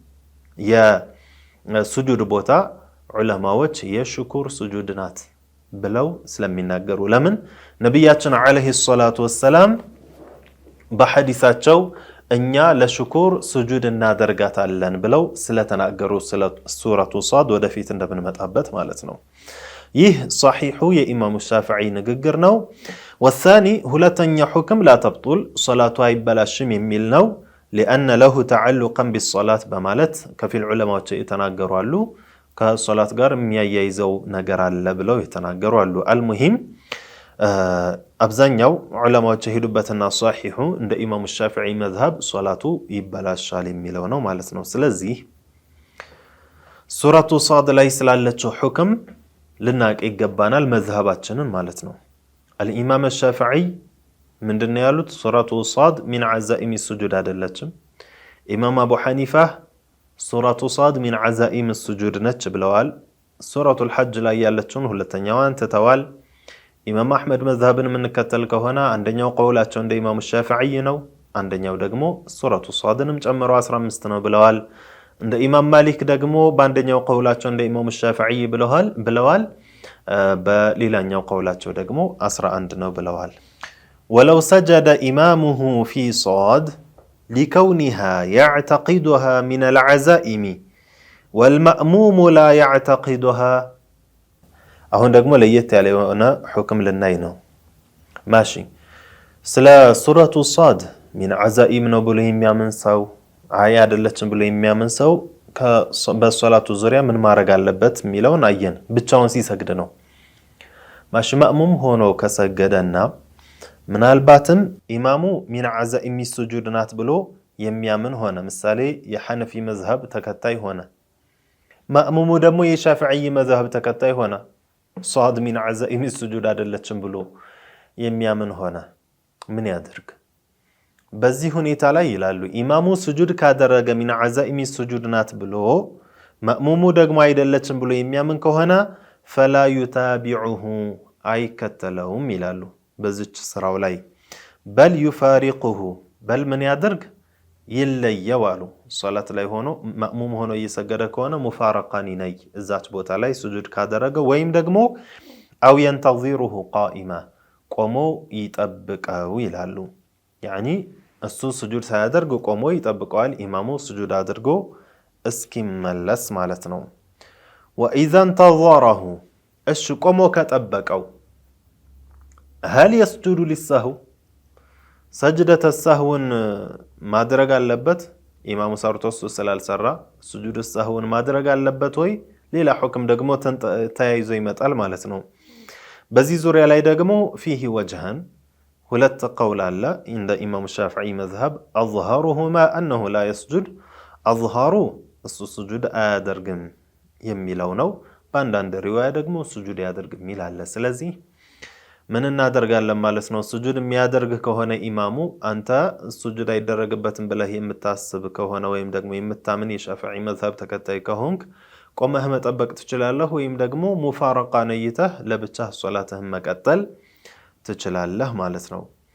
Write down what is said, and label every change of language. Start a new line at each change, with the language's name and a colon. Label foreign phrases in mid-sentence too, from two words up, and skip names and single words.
Amharic: የሱጁድ ቦታ ዑለማዎች የሽኩር ሱጁድ ናት ብለው ስለሚናገሩ ለምን ነብያችን አለይሂ ሰላቱ ወሰለም በሐዲሳቸው እኛ ለሽኩር ሱጁድ እናደርጋታለን ብለው ስለተናገሩ ስለ ሱረቱ ሷድ ወደፊት እንደምንመጣበት ማለት ነው ይህ صحيح የኢማሙ ሻፊዒ ንግግር ነው والثاني ሁለተኛ ሁክም
Arabic: لا تبطل
Amharic: ሶላቱ አይበላሽም የሚል ነው
Arabic: لأن له تعلقا بالصلاة
Amharic: በማለት ከፊል ዑለማዎች የተናገሩ አሉ ከሶላት ጋር የሚያያይዘው ነገር አለ ብለው የተናገሩ አሉ المهم አብዛኛው ዑለማዎች ሄዱበትና ሷሂሁ እንደ ኢማሙ ሻፊዒ መዝሀብ ሶላቱ ይበላሻል የሚለው ነው ማለት ነው ስለዚህ ሱረቱ ሷድ ላይ ስላለችው ሁክም ልናቅ ይገባናል መዝሀባችንን ማለት ነው الامام الشافعي ምንድነው ያሉት ሱረቱ ሷድ
Arabic: من عزائم السجود
Amharic: አይደለችም ኢማም አቡ ሐኒፋ ሱረቱ ሷድ
Arabic: من عزائم السجود
Amharic: ነች ብለዋል ሱረቱ الحج ላይ ያለችውን ሁለተኛዋን ተተዋል ኢማም አህመድ መዝሀብን ምንከተል ከሆነ አንደኛው ቀውላቸው እንደ ኢማሙ ሻፊዒ ነው አንደኛው ደግሞ ሱረቱ ሷድንም ጨምሮ 15 ነው ብለዋል እንደ ኢማም ማሊክ ደግሞ በአንደኛው ቀውላቸው እንደ ኢማሙ ሻፊዒ ብለዋል በሌላኛው ቀውላቸው ደግሞ 11 ነው ብለዋል
Arabic: ولو سجد إمامه في صاد لكونها يعتقدها من العزائم والمأموم لا يعتقدها
Amharic: አሁን ደግሞ ለየት ያለ የሆነ ሁክም ልናይ ነው ማሺ ስለ ሱረቱ ሷድ
Arabic: من عزائم
Amharic: ነው ብሎ የሚያምን ሰው አይ አይደለችም ብሎ የሚያምን ሰው በሶላቱ ዙሪያ ምን ማድረግ አለበት የሚለውን አየን ብቻውን ሲሰግድ ነው ማሺ ማእሙም ሆኖ ከሰገደና ምናልባትም ኢማሙ
Arabic: من عزائم السجود
Amharic: ናት ብሎ የሚያምን ሆነ ምሳሌ የሐነፊ መዝሀብ ተከታይ ሆነ ማእሙሙ ደግሞ የሻፊዒ መዝሀብ ተከታይ ሆነ ሷድ
Arabic: من عزائم السجود
Amharic: አይደለችም ብሎ የሚያምን ሆነ ምን ያድርግ በዚህ ሁኔታ ላይ ይላሉ ኢማሙ ሱጁድ ካደረገ
Arabic: من عزائم السجود
Amharic: ናት ብሎ ማእሙሙ ደግሞ አይደለችም ብሎ የሚያምን ከሆነ
Arabic: فلا يتابعه
Amharic: አይከተለውም ይላሉ በዚች ስራው ላይ
Arabic: بل يفارقه بل
Amharic: ምን ያድርግ ይለየው አሉ ሶላት ላይ ሆኖ ማእሙም ሆኖ እየሰገደ ከሆነ ሙፋረቃን ይነይ እዛች ቦታ ላይ ሱጁድ ካደረገ ወይም ደግሞ አው
Arabic: ينتظره قائما
Amharic: ቆሞ ይጠብቀው ይላሉ يعني እሱ ሱጁድ ሳያደርግ ቆሞ ይጠብቀዋል ኢማሙ ሱጁድ አድርጎ እስኪመለስ ማለት ነው
Arabic: واذا انتظره
Amharic: እሺ ቆሞ ከጠበቀው
Arabic: هل يسجد للسهو سجدة السهو
Amharic: ማድረግ አለበት ኢማሙ ሰርቶስ ስላልሰራ ሱጁድ السهو ማድረግ አለበት ወይ ሌላ ሁክም ደግሞ ተያይዞ ይመጣል ማለት ነው በዚህ ዙሪያ ላይ ደግሞ
Arabic: فيه وجهان
Amharic: ሁለት ቀውል አለ እንደ ኢማሙ ሻፊዒ መዝሀብ
Arabic: اظهرهما انه لا يسجد
Amharic: اظهሩ እሱ ሱጁድ አያደርግም የሚለው ነው በአንዳንድ ሪዋያ ደግሞ ሱጁድ ያደርግም ይላል ስለዚህ ምን እናደርጋለን ማለት ነው ሱጁድ የሚያደርግ ከሆነ ኢማሙ አንተ ሱጁድ አይደረግበትም ብለህ የምታስብ ከሆነ ወይም ደግሞ የምታምን የሻፊዒ መዝሀብ ተከታይ ከሆንክ ቆመህ መጠበቅ ትችላለህ ወይም ደግሞ ሙፋረቃ ነይተህ ለብቻ ሶላትህን መቀጠል ትችላለህ ማለት ነው።